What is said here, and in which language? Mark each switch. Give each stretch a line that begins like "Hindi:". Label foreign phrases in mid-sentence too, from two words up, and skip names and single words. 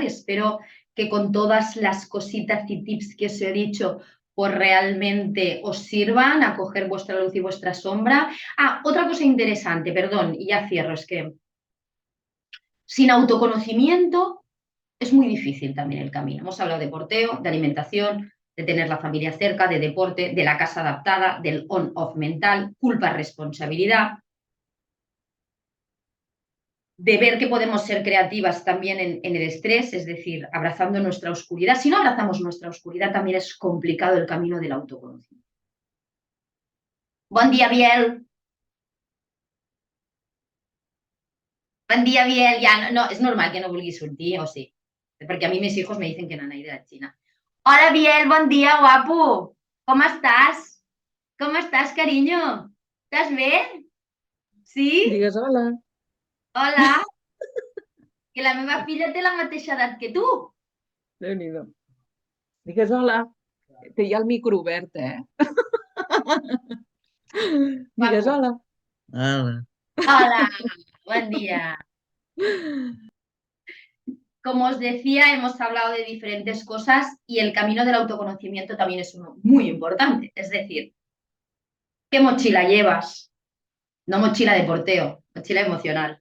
Spanish: Espero que con todas las cositas y tips que os he dicho, pues realmente os sirvan a coger vuestra luz y vuestra sombra. Ah, otra cosa interesante, perdón, y ya cierro, es que sin autoconocimiento es muy difícil también el camino. Hemos hablado de porteo, de alimentación, de tener la familia cerca, de deporte, de la casa adaptada, del on-off mental, culpa, responsabilidad, de ver que podemos ser creativas también en el estrés, es decir, abrazando nuestra oscuridad. Si no abrazamos nuestra oscuridad, también es complicado el camino del autoconocimiento. Buen día, Biel. Buen día, Biel. Ya,
Catalan: no, és normal que no vulguis sortir, o sí? Perquè a mi
Spanish: mis hijos me dicen que n'han ido a China.
Catalan: Hola, Biel, bon dia, guapo. Com estàs? Com estàs, carinyo? Estàs bé? Sí? Digues hola. Hola, que la meva filla té la mateixa edat que tu. Déu-n'hi-do. Digues hola. Té ja el micro obert, eh? Digues Guapo. hola. Hola.
Spanish: Hola, buen día. Como os decía, hemos hablado de diferentes cosas y el camino del autoconocimiento también es uno muy importante. Es decir, ¿qué mochila llevas? No mochila de porteo, mochila emocional.